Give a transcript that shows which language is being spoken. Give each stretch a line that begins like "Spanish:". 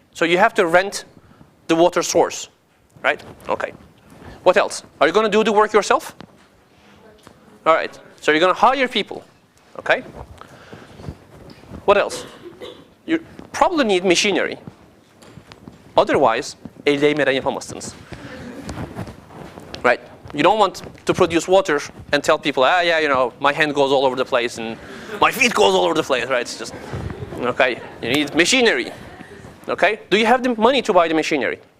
English: So you have to rent the water source, right? Okay. What else? Are you going to do the work yourself? All right. So you're going to hire people, okay? What else? You probably need machinery. Otherwise,
Turkish: el değmeden yapamazsınız.
English: Right? You don't want to produce water and tell people, yeah, you know, my hand goes all over the place and my feet goes all over the place, right? It's just, okay. You need machinery, okay? Do you have the money to buy the machinery?